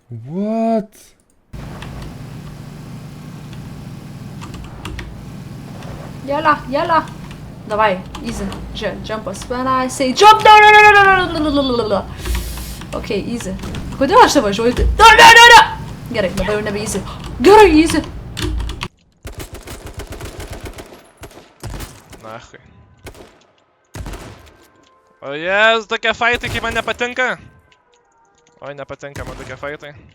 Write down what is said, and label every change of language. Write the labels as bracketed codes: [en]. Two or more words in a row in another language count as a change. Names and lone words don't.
[en] What? [lt] Jela. Davai, easy. Žiūrėk, jumpas. [en] When I say jump, no. Ok, easy. [lt] Kodėl aš čia važiuoju? No. Gerai, dabar jau nebe easy. Gerai, easy. Nahui. O jes, tokie faitai, kai man nepatinka. Oi, nepatinka man tokie faitai.